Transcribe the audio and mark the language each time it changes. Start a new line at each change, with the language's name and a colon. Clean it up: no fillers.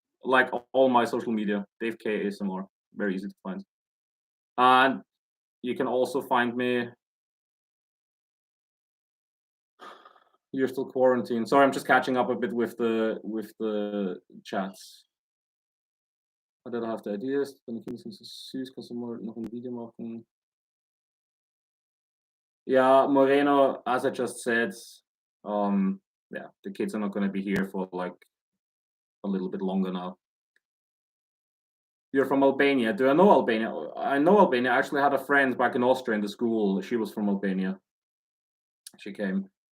English: Like all my social media, Dave K ASMR. Very easy to find. And you can also find me. You're still quarantined. Sorry, I'm just catching up a bit with the chats. Hat er haft ideas?
German: Deine Kinder sind so süß. Kannst du mal noch ein Video machen?
English: Yeah, Moreno, as I just said, yeah, the kids are not going to be here for like a little bit longer now. You're from Albania. Do I know Albania? I know Albania. I actually had a friend back in Austria in the school. She was from Albania. She came.